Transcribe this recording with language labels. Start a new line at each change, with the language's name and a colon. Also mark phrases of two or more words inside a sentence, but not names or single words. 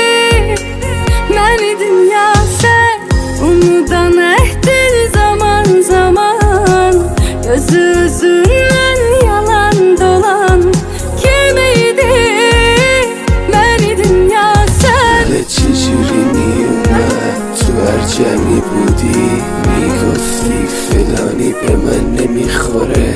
Azerbaijani: Ben idim ya sen, unudan ehdin zaman zaman, gözü üzünden yalan dolan kimiydi? Ben idim ya sen.
Persian: Ale چجوری میومد تو هر جمعی بودی میگفتی فلانی به من نمیخوره.